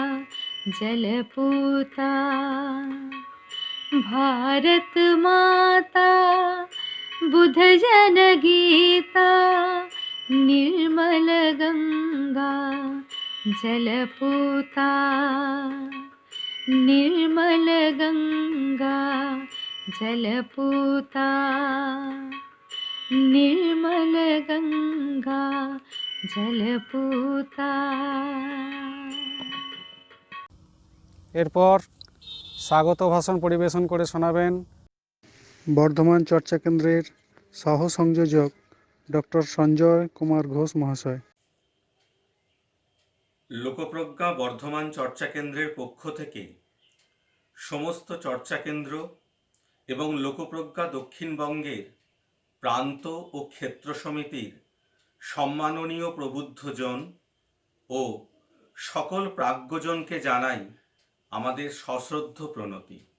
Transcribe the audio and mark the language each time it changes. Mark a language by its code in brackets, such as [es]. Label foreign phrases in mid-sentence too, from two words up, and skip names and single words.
[sa] जलपूता भारत माता बुध जन गीता निर्मल गंगा जलपूता निर्मल गंगा जलपूता निर्मल गंगा जलपूता। [bn] এরপর স্বাগত ভাষণ পরিবেশন করে শোনাবেন বর্ধমান চর্চা কেন্দ্রের সহ সংযোজক ডক্টর সঞ্জয় কুমার ঘোষ মহাশয়। লোকপ্রজ্ঞা বর্ধমান চর্চা কেন্দ্রের পক্ষ থেকে সমস্ত চর্চা কেন্দ্র এবং লোকপ্রজ্ঞা দক্ষিণবঙ্গের প্রান্ত ও ক্ষেত্র সমিতির সম্মাননীয় প্রবুদ্ধজন ও সকল প্রাজ্ঞজনকে জানাই আমাদের সশ্রদ্ধ প্রণতি।